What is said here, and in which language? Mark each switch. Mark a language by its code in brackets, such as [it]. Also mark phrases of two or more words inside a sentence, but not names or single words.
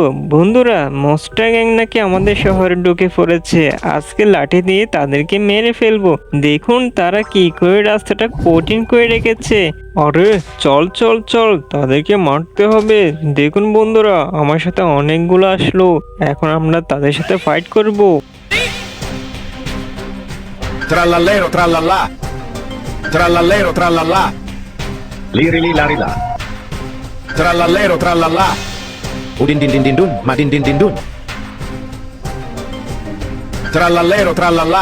[bn] বন্ধুরা, মস্টা গ্যাং নাকি আমাদের শহরে ঢুকে পড়েছে। আজকে লাঠি দিয়ে তাদেরকে মেরে ফেলবো। দেখুন তারা কি করে রাস্তাটা কঠিন করে রেখেছে। আরে চল চল চল, তাদেরকে মারতে হবে। দেখুন বন্ধুরা, আমার সাথে অনেকগুলো আসলো, এখন আমরা তাদের সাথে ফাইট করব। [it] Trallallero trallallà. Trallallero trallallà. Liri li lari la. Trallallero trallallà. Udin din din din dun, ma din din din dun. Trallallero trallallà.